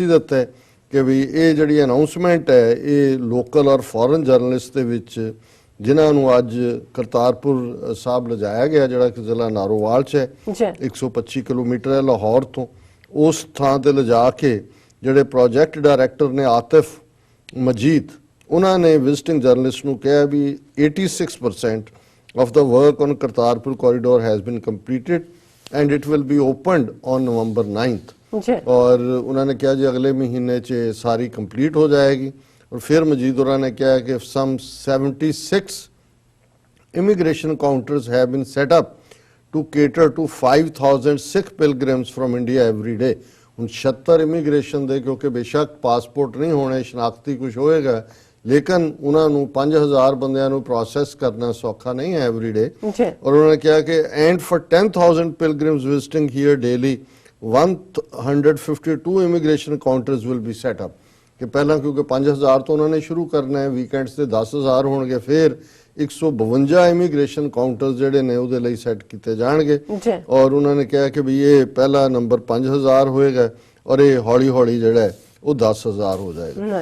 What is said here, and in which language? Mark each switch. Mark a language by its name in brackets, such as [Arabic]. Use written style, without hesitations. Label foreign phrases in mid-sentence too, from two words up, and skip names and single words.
[Punjabi] ਦਿੱਤਾ ਕਿ ਵੀ ਇਹ ਜਿਹੜੀ ਅਨਾਉਂਸਮੈਂਟ ਹੈ ਇਹ ਲੋਕਲ ਔਰ ਫੋਰਨ ਜਰਨਲਿਸਟ ਦੇ ਵਿੱਚ ਜਿਨ੍ਹਾਂ ਨੂੰ ਅੱਜ ਕਰਤਾਰਪੁਰ ਸਾਹਿਬ ਲਿਜਾਇਆ ਗਿਆ ਜਿਹੜਾ ਕਿ ਜ਼ਿਲ੍ਹਾ ਨਾਰੋਵਾਲ 'ਚ ਹੈ 125 ਕਿਲੋਮੀਟਰ ਹੈ ਲਾਹੌਰ ਤੋਂ, ਉਸ ਥਾਂ ਤੇ ਲਿਜਾ ਕੇ ਜਿਹੜੇ [English] project director [Punjabi] ਨੇ ਆਤਿਫ ਮਜੀਦ ਉਹਨਾਂ ਨੇ [English] visiting journalist [Punjabi] ਨੂੰ ਕਿਹਾ ਵੀ [English] 86% of the work on Kartarpur corridor has been completed and it will be opened on November 9th। [Hindi] और उन्होंने कहा जी अगले महीने च सारी कंप्लीट हो जाएगी। और फिर मजीद उन्होंने कहा कि [English] some 76 immigration counters have been set up to cater to 5,000 Sikh pilgrims from India every day। [Punjabi] ਹੁਣ 76 ਇਮੀਗ੍ਰੇਸ਼ਨ ਦੇ ਕਿਉਂਕਿ ਬੇਸ਼ੱਕ ਪਾਸਪੋਰਟ ਨਹੀਂ ਹੋਣੇ ਸ਼ਨਾਖਤੀ ਕੁਝ ਹੋਏਗਾ ਲੇਕਿਨ ਉਹਨਾਂ ਨੂੰ 5000 ਬੰਦਿਆਂ ਨੂੰ ਪ੍ਰੋਸੈਸ ਕਰਨਾ ਸੌਖਾ ਨਹੀਂ ਹੈ [English] every day. [Punjabi] ਔਰ ਉਹਨਾਂ ਨੇ ਕਿਹਾ ਕਿ [English] and for 10,000 pilgrims visiting here daily 152 immigration counters will be set up। [Punjabi] ਕਿ ਪਹਿਲਾਂ ਕਿਉਂਕਿ 5000 ਤੋਂ ਉਹਨਾਂ ਨੇ ਸ਼ੁਰੂ ਕਰਨਾ ਹੈ, ਵੀਕਐਂਡਸ ਤੇ 10000 ਹੋਣਗੇ, ਫਿਰ 152 [English] immigration counters [Punjabi] ਜਿਹੜੇ ਨੇ ਉਹਦੇ ਲਈ ਸੈੱਟ ਕੀਤੇ ਜਾਣਗੇ। ਔਰ ਉਹਨਾਂ ਨੇ ਕਿਹਾ ਕਿ ਵੀ ਇਹ ਪਹਿਲਾ ਨੰਬਰ 5000 ਹੋਏਗਾ ਔਰ ਇਹ ਹੌਲੀ ਹੌਲੀ ਜਿਹੜਾ ਹੈ ਉਹ 10000 ਹੋ ਜਾਏਗਾ।